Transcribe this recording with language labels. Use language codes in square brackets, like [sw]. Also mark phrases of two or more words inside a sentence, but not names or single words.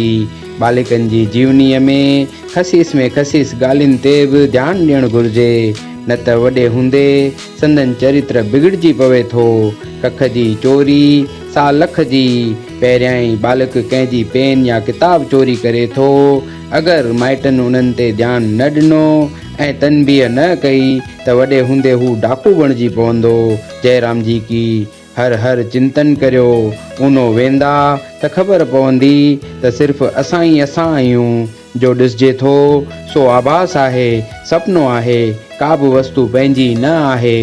[sd] बालिकनि जी जीवनीअ में खसीस ॻाल्हियुनि ते बि ध्यानु ॾियणु घुरिजे, न त वॾे हूंदे संदन चरित्र बिगड़जी पवे थो। कख जी चोरी सा लख जी। पहिरियां ई बालक कंहिंजी पेन या किताब चोरी करे थो, अगरि माइटनि उन्हनि ते ध्यानु न ॾिनो ऐं तनबीह न कई त वॾे हूंदे हू डाकू बणिजी पवंदो। [hi] जय राम जी की। [sd] हर हर चिंतन करियो, उनो वेंदा त ख़बर पवंदी त सिर्फ़ु असां ई असां आहियूं। जो ॾिसिजे थो सो आभास आहे, सपनो आहे, का बि वस्तु पंहिंजी न आहे।